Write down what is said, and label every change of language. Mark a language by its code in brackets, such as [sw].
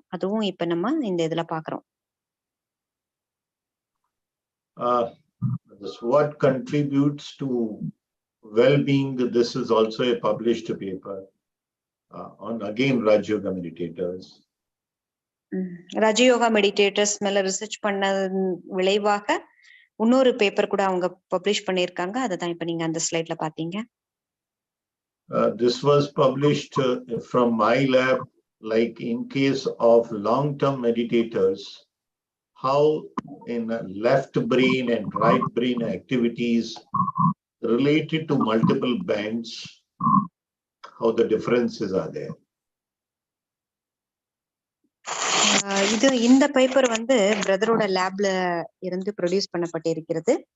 [ta] அதுவும் இப்ப நம்ம இந்த இதுல பாக்குறோம். [en] What contributes to well-being, this is also a published paper on again Rajayoga meditators. [ta] Raja Yoga meditators மேல ரிசர்ச் பண்ண விளைவாக இன்னொரு பேப்பர் கூட அவங்க பப்ளிஷ் பண்ணிருக்காங்க. அதுதான் இப்ப நீங்க அந்த ஸ்லைட்ல பாத்தீங்க. [en] This was published from my lab, like in case of long-term meditators, how in left brain and right brain activities related to multiple bands, how the differences are there. [ta] இந்த paper வந்து பிரதரோட லேப்ல இருந்து ப்ரொடியூஸ் பண்ணப்பட்டிருக்கிறது.